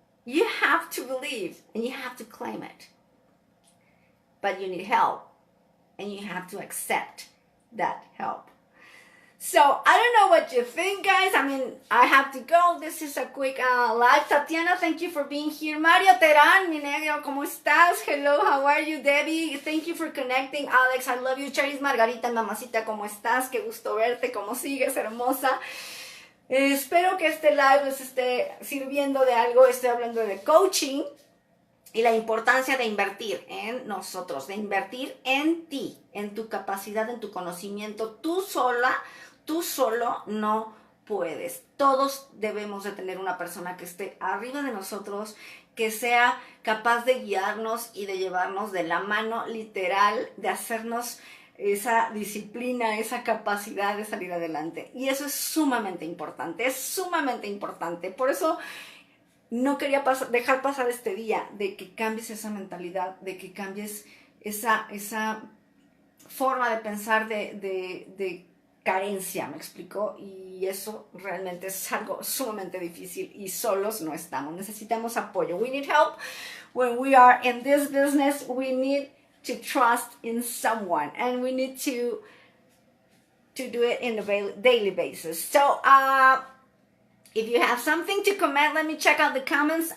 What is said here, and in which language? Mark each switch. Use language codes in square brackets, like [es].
[en] You have to believe and you have to claim it. But you need help. And you have to accept that help. So I don't know what you think, guys. I mean, I have to go. This is a quick live. Tatiana, thank you for being here. [es] Mario Terán, mi negro, ¿cómo estás? [en] Hello, how are you? Debbie, thank you for connecting. Alex, I love you. [es] Charis Margarita, mamacita, ¿cómo estás? Qué gusto verte. ¿Cómo sigues, hermosa? Espero que este live les esté sirviendo de algo. Estoy hablando de coaching y la importancia de invertir en nosotros, de invertir en ti, en tu capacidad, en tu conocimiento. Tú solo no puedes. Todos debemos de tener una persona que esté arriba de nosotros, que sea capaz de guiarnos y de llevarnos de la mano, literal, de hacernos esa disciplina, esa capacidad de salir adelante. Y eso es sumamente importante, Por eso no quería dejar pasar este día, de que cambies esa mentalidad, de que cambies esa forma de pensar de carencia, ¿me explico? Y eso realmente es algo sumamente difícil y solos no estamos. Necesitamos apoyo. [en] We need help. When we are in this business, we need to trust in someone, and we need to do it in a daily basis. So, if you have something to comment, let me check out the comments.